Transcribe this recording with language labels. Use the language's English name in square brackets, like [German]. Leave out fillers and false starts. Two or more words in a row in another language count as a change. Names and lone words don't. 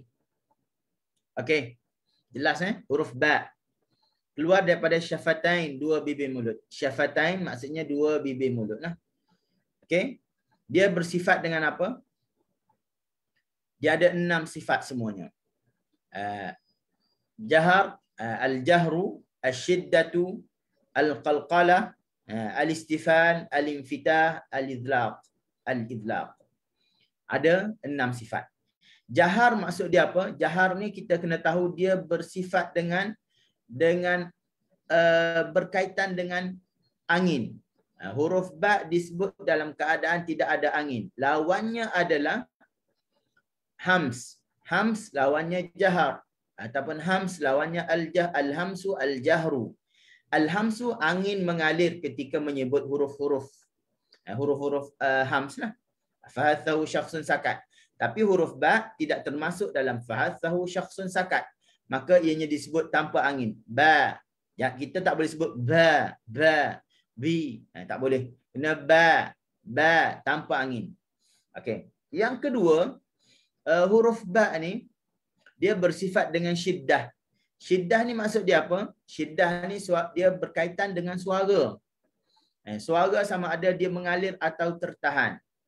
[Malay] Okey. Jelas huruf ba. Keluar daripada syafatain, dua bibir mulut. Syafatain maksudnya dua bibir mulut. Okey. Dia bersifat dengan apa? Dia ada 6 sifat semuanya. Jahar, [Arabic] الجهر، الشدة، القلقلة، الاستفال، الانفتاح، الإذلاق. [Malay] Al-idlaq. Ada 6 sifat. Jahar maksud dia apa? Jahar ni kita kena tahu dia bersifat dengan berkaitan dengan angin. Huruf ba disebut dalam keadaan tidak ada angin. Lawannya adalah hams. Hams lawannya jahar. Ataupun hams lawannya [Arabic] الهمس الجهر. [Malay] Al-hamsu angin mengalir ketika menyebut huruf-huruf. Huruf-huruf hams lah. [Arabic] فحثه شخص سكت. [Malay] Tapi huruf ba tidak termasuk dalam [Arabic] فحثه شخص سكت. [Malay] Maka ianya disebut tanpa angin. Ba. Ya, kita tak boleh sebut ba, bi. Tak boleh. Kena ba tanpa angin. Okey. Yang kedua, huruf ba ni dia bersifat dengan syiddah. Syiddah ni maksud dia apa? Syiddah ni dia berkaitan dengan suara. Suara sama ada dia mengalir atau tertahan.